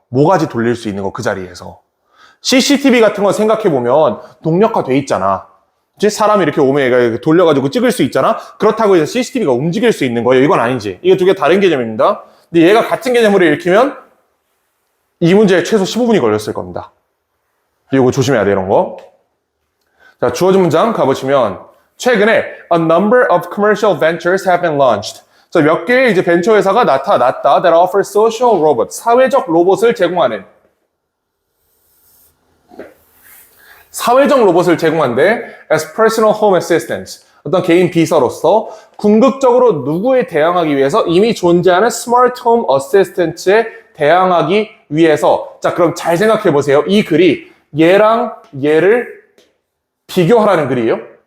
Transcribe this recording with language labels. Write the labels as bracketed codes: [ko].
[ko] 모가지 돌릴 수 있는 거 그 자리에서. CCTV 같은 거 생각해보면 동력화돼 있잖아. 이제 사람이 이렇게 오면 얘가 돌려가지고 찍을 수 있잖아. 그렇다고 해서 CCTV가 움직일 수 있는 거예요. 이건 아니지. 이게 두 개 다른 개념입니다. 근데 얘가 같은 개념으로 읽히면 이 문제에 최소 15분이 걸렸을 겁니다. 이거 조심해야 돼, 이런 거. 자, 주어진 문장 가보시면 최근에 [en] a number of commercial ventures have been launched. [ko] 자, 몇 개의 이제 벤처 회사가 나타났다. [en] That offer social robot, [ko] 사회적 로봇을 제공하는. 사회적 로봇을 제공한데 [en] as personal home assistants, [ko] 어떤 개인 비서로서 궁극적으로 누구에 대항하기 위해서 이미 존재하는 smart home assistant에 대항하기 위해서. 자, 그럼 잘 생각해 보세요. 이 글이 얘랑 얘를 비교하라는 글이에요.